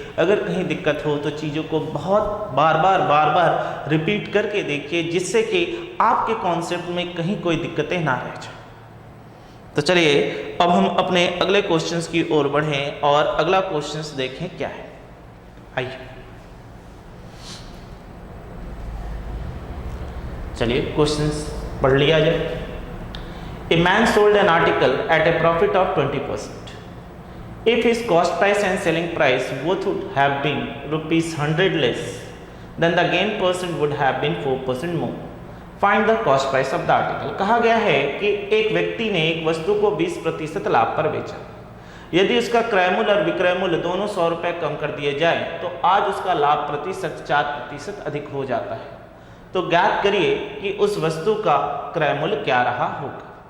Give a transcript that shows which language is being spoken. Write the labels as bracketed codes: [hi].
[hi] अगर कहीं दिक्कत हो तो चीज़ों को बहुत बार बार रिपीट करके देखिए, जिससे कि आपके कॉन्सेप्ट में कहीं कोई दिक्कतें ना रह जाए। तो चलिए अब हम अपने अगले क्वेश्चंस की ओर बढ़ें और अगला क्वेश्चंस देखें क्या है। आइए चलिए क्वेश्चंस पढ़ लिया जाए। [en] A man sold an article at a profit of 20%. If his cost price and selling price both would have been ₹100 less, then the gain percent would have been 4% more. Find the cost price of the article. [hi] कहा गया है कि एक व्यक्ति ने एक वस्तु को 20% लाभ पर बेचा। यदि उसका क्रय मूल्य और विक्रय मूल्य दोनों 100 रुपये कम कर दिए जाए तो आज उसका लाभ प्रतिशत 4% अधिक हो जाता है। तो ज्ञात करिए कि उस वस्तु का क्रय मूल्य क्या रहा होगा।